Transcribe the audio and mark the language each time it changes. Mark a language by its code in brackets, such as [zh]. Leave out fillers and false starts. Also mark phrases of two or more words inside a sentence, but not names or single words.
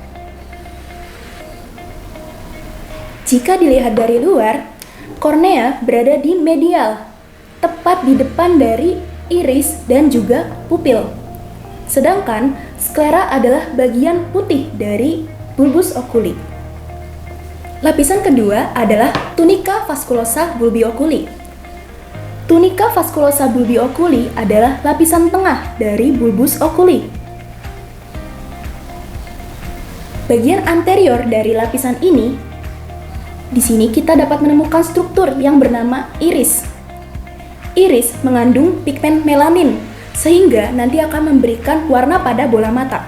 [id] Jika dilihat dari luar, kornea berada di medial, tepat di depan dari iris dan juga pupil. Sedangkan sklera adalah bagian putih dari [la] bulbus oculi. [id] Lapisan kedua adalah [la] tunica vasculosa bulbi oculi. Tunica vasculosa bulbi oculi [id] adalah lapisan tengah dari [la] bulbus oculi. [id] Bagian anterior dari lapisan ini, di sini kita dapat menemukan struktur yang bernama iris. Iris mengandung pigmen melanin, sehingga nanti akan memberikan warna pada bola mata.